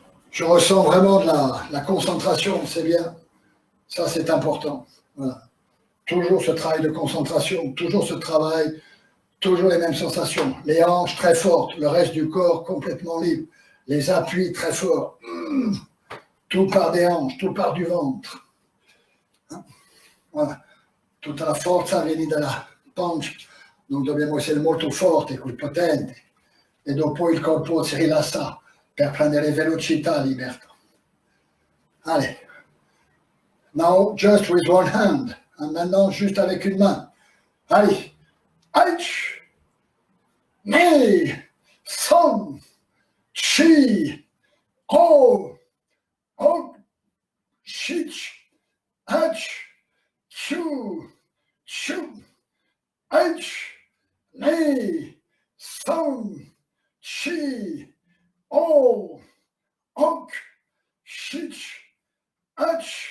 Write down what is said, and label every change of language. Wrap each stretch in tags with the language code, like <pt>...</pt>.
<fr>Je ressens vraiment de la concentration, c'est bien. Ça, c'est important. Voilà. Toujours ce travail de concentration, toujours ce travail, toujours les mêmes sensations. Les hanches très fortes, le reste du corps complètement libre. Les appuis très forts. Tout part des hanches, tout part du ventre. Voilà.</fr> <it>Tutta la forza viene dalla pancia, non dobbiamo essere molto forti, potenti, e dopo il corpo si rilassa per prendere velocità, libertà.</it> <en>Allez. Now just with one hand.</en> <fr>Maintenant juste avec une main. Allez. Ach, Nei, Son, Chi, O, Ok, Shich, Ach, Chu, Chu, Ach, Nei, Son, Chi, O, Ok, Shich, Ach,</fr>